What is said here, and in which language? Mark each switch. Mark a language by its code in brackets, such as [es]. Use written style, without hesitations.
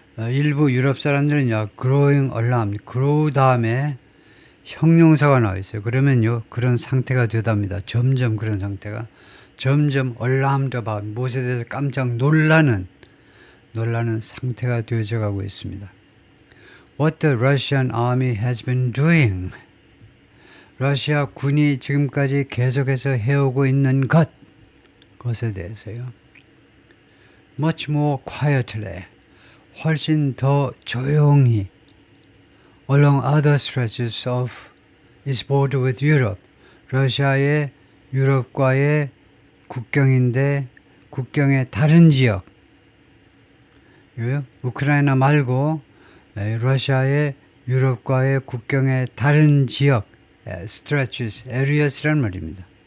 [ko] 일부 유럽 사람들은요 [en] growing alarmed, [ko] grow 다음에 형용사가 나와 있어요. 그러면요 그런 상태가 되답니다. 점점 그런 상태가 점점 [en] alarmed about [ko] 무엇에 대해서 깜짝 놀라는 상태가 되어져 가고 있습니다. [en] What the Russian army has been doing. [ko] 러시아 군이 지금까지 계속해서 해오고 있는 것에 대해서요. [en] Much more quietly, [ko] 훨씬 더 조용히 [en] along other stretches of its border with Europe. [ko] 러시아의 유럽과의 국경인데 국경의 다른 지역 우크라이나 말고 러시아의 유럽과의 국경의 다른 지역, stretches, areas란 말입니다.